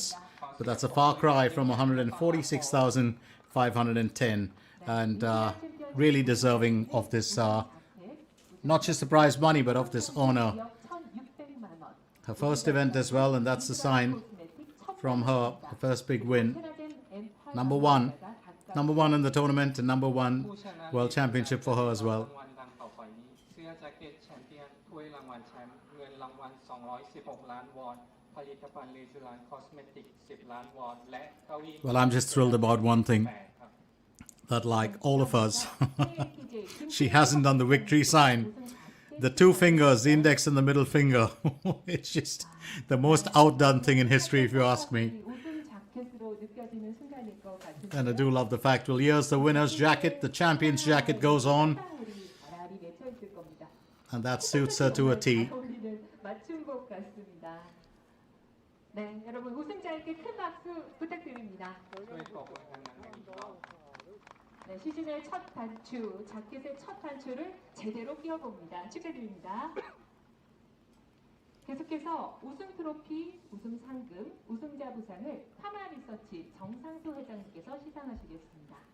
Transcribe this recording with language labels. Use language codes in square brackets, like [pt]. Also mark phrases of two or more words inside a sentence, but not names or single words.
[en] But that's a far cry from 146,510, and really deserving of this, not just the prize money, but of this honor. Her first event as well, and that's the sign from her first big win. Number one in the tournament, and number one world championship for her as well. [th] รางวัลดังต่อไปนี้เสื้อแจ็คเก็ตแชมเปี้ยนถ้วยรางวัลแชมป์เงินรางวัล216 ล้านวอนผลิตภัณฑ์เลจูรานคอสเมติก10 ล้านวอนและเก้าอี้ [en] Well, I'm just thrilled about one thing, [th] 8 ครับ [en] that like all of us, she hasn't done the victory sign. The two fingers, the index and the middle finger, it's just the most outdone thing in history, if you ask me. And I do love the fact, well, here's the winner's jacket, the champion's jacket goes on, and that suits her to a T. [ko] 맞춤복 같습니다. 네, 여러분 우승자에게 큰 박수 부탁드립니다. [th] ช่วยปรบมือดังๆอีกรอบ [ko] 네, 시즌의 첫 단추, 자켓의 첫 단추를 제대로 끼워봅니다. 축하드립니다. 계속해서 우승 트로피, 우승 상금, 우승자 부상을 파마 리서치 정상수 회장님께서 시상하시겠습니다.